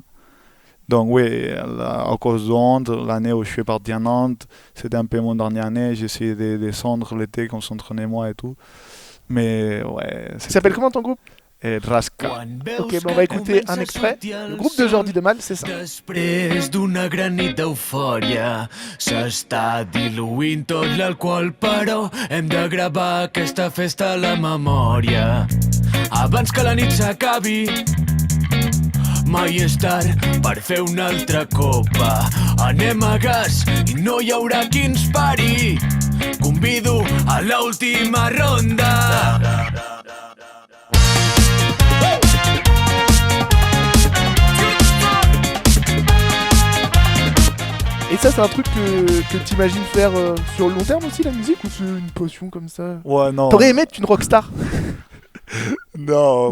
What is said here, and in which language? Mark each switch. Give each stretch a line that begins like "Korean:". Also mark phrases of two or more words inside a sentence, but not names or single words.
French: Donc oui, à cause de Nantes, l'année où je suis parti à Nantes, c'était un peu mon dernière année. J'ai essayé de descendre l'été, qu'on s'entraînait moi et tout. Mais ouais, Il s'appelle c'était comment ton groupe? Rasca. Ok, bon, on va écouter un extrait. Le groupe de Jordi de Mal, c'est ça.
Catalan: Després d'una gran nit d'eufòria s'està diluint tot l'alcohol, però hem de gravar aquesta festa a la memòria. Abans que la nit s'acabi, mai és tard per fer una altra copa. Anem a gas i no hi haurà qui ens pari. Convido a l'última ronda.
French: Et ça, c'est un truc que tu imagines faire sur le long terme aussi, la musique, ou c'est une passion comme ça? Ouais, non. T'aurais aimé être une rockstar? Non,